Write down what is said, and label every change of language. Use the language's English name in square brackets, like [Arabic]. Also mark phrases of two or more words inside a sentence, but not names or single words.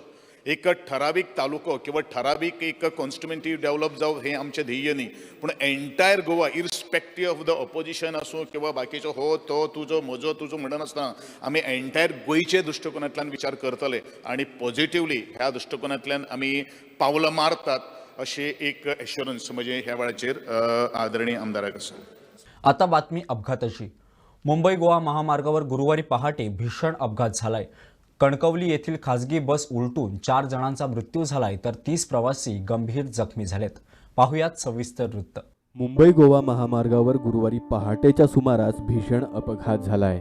[Konkani] एक ठरावीक तालुको किंवा ठरावीक एक [English] constituency develop [Konkani] जावं हे आमचें ध्येय न्ही, पूण एंटायर गोवा [English] irrespective of the opposition [Konkani] आसूं किंवा बाकीचो हो तो तुजो म्हजो तुजो म्हणनासतना आमी एंटायर गोंयचे दृश्टिकोनांतल्यान विचार करतले आनी पॉझिटिव्हली ह्या दृश्टिकोनांतल्यान आमी पावलां मारतात अशें एक एश्युरन्स म्हणजे ह्या वेळाचेर आदरणीय आमदाराक आसा. [Marathi] आता बातमी अपघाताची. मुंबई गोवा महामार्गावर गुरुवारी पहाटे भीषण अपघात झालाय. कणकवली येथील खासगी बस उलटून 4 जणांचा मृत्यू झालाय तर 30 प्रवासी गंभीर जखमी झालेत. पाहुयात सविस्तर वृत्त. मुंबई गोवा महामार्गावर गुरुवारी पहाटेच्या सुमारास भीषण अपघात झालाय.